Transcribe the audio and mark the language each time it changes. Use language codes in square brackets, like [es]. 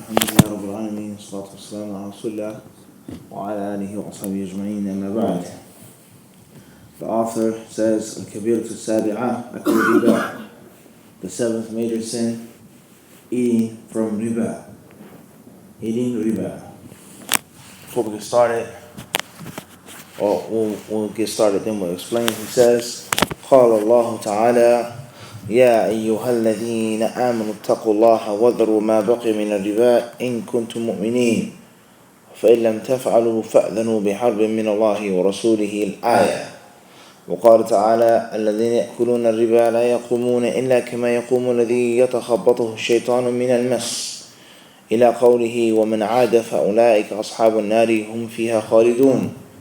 [ar] الحمد لله رب العالمين، والصلاة والسلام على رسول الله وعلى آله وصحبه أجمعين. أما بعد. [en] The author says, Al-Kaba'ir [ar] السابعة أكل [en] riba, the seventh major sin, eating from riba. Eating riba. Before we get started, we'll get started, then we'll explain. He says, [ar] قال الله تعالى يا أيها الذين آمنوا اتقوا الله وذروا ما بقي من الربا إن كنتم مؤمنين فإن لم تفعلوا فأذنوا بحرب من الله ورسوله الآية. وقال تعالى الذين يأكلون الربا لا يقومون إلا كما يقوم الذي يتخبطه الشيطان من المس إلى قوله ومن عاد فأولئك أصحاب النار هم فيها خالدون.